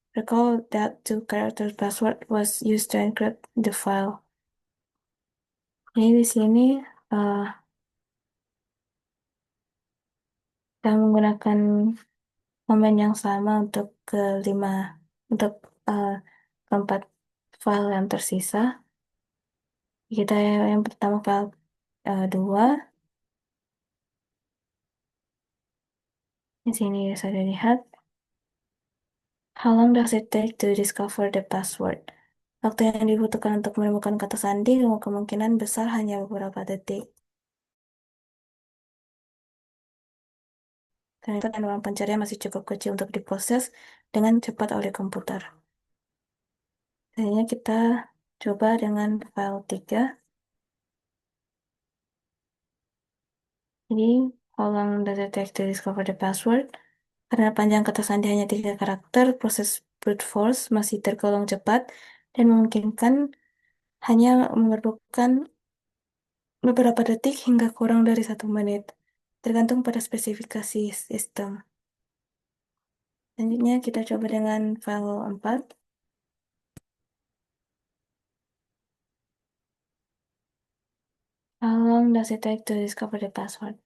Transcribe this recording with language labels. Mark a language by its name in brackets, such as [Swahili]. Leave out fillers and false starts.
[English] Recall that 2 character password was used to encrypt the file. [Indonesian] Ini di sini uh, kita menggunakan komen yang sama untuk kelima, untuk uh, keempat file yang tersisa. Kita yang pertama file 2. Di sini saya lihat. [English] How long does it take to discover the password? [Indonesian] Waktu yang dibutuhkan untuk menemukan kata sandi kemungkinan besar hanya beberapa detik. Dan itu ruang pencarian masih cukup kecil untuk diproses dengan cepat oleh komputer. Selanjutnya kita coba dengan file 3. [English] Jadi, how long does it take to discover the password? [Indonesian] Karena panjang kata sandi hanya 3 karakter, proses brute force masih tergolong cepat dan memungkinkan hanya memerlukan beberapa detik hingga kurang dari 1 menit. tergantung pada spesifikasi sistem. Selanjutnya kita coba dengan file 4. [English] How long does it take to discover the password?